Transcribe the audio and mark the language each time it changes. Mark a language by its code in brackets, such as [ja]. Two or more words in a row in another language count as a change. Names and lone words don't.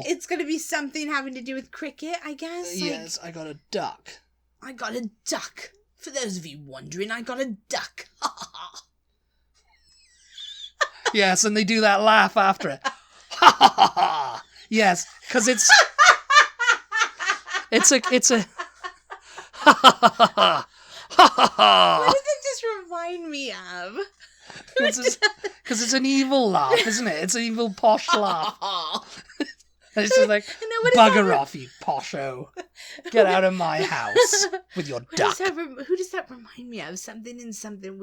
[en] It's going to be something having to do with cricket, I guess. Yes, I got a duck. I got a duck. For those of you wondering, I got a duck. Yes, and they do that laugh after it. Ha ha ha ha. Yes, because it's a ha ha ha ha. Ha ha ha. What does it just remind me of? Because it's an evil laugh, isn't it? It's an evil posh laugh. It's just like, bugger off, you posho. Get out of my house with your duck. Who does that remind me of? Something in something